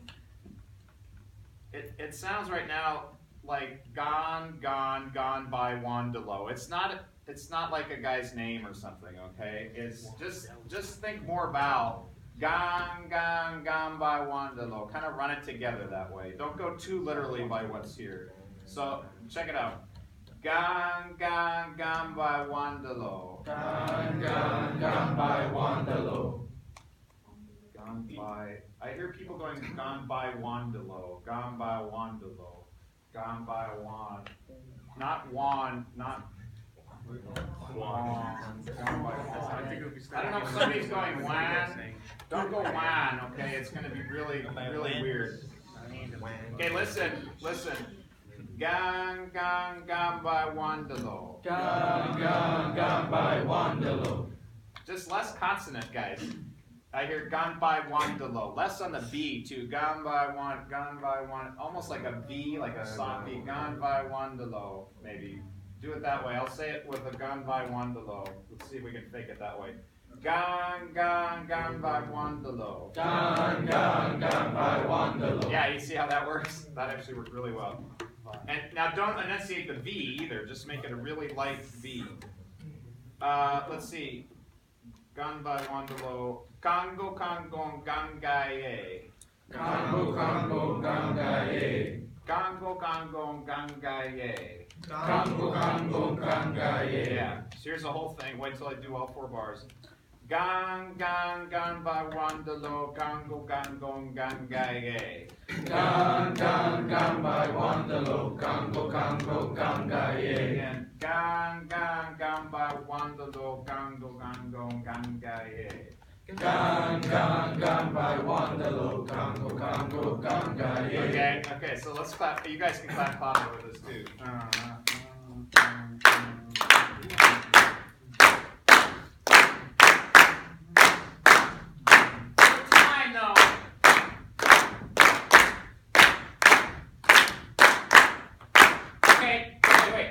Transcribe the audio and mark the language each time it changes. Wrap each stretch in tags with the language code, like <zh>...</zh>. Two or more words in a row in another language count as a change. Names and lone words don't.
<en>It sounds right now like gone by Wandalo. It's not like a guy's name or something. Okay, it's just think more about Gang, gang, gang by Wandalo. Kind of run it together that way. Don't go too literally by what's here. So check it out. Gang, gang, gang by Wandalo. Gang, gang, gang by Wandalo. Gone by. I hear people going gone by Wandalo. Gone by Wandalo. Gone by Wand. Not Wand. Not. Wand. Gone by Wand. I don't know if somebody's going Wan. Don't go Wan, okay? It's going to be really, really weird. Okay, listen. Gang, gang, gang by Wandalo. Gang, gang, gang by Wandalo. Just less consonant, guys. I hear gone by Wandalo. Less on the B too. Gone by one, almost like a V, like a soft V. Gone by Wandalo, maybe. Do it that way. I'll say it with a gone by Wandalo. Let's see if we can fake it that way. Gone by Wandalo. Gang, gang, gang by Wandalo. Yeah, you see how that works? That actually worked really well. And now don't enunciate the V either. Just make it a really light V. Let's see. Gone by Wandalo. Congo, Congo, Gangaye. Congo, Congo, Gangaye. Congo, Congo, Gangaye. Congo, Congo, Gangaye. Yeah. So here's the whole thing. Wait till I do all 4 bars. Gang, gang, gang by Wandalo. Congo, Congo, Gangaye. Gang, gang, gang by Wandalo. Congo, Congo, Gangaye. Again. Gang, gang, gang by Wandalo. Congo, Congo, Gangaye. Gang, gang, gang by Wandalo. Congo, Congo, Gangaye. Okay, so let's clap. You guys can clap with us too. Time though. Okay, wait.</en>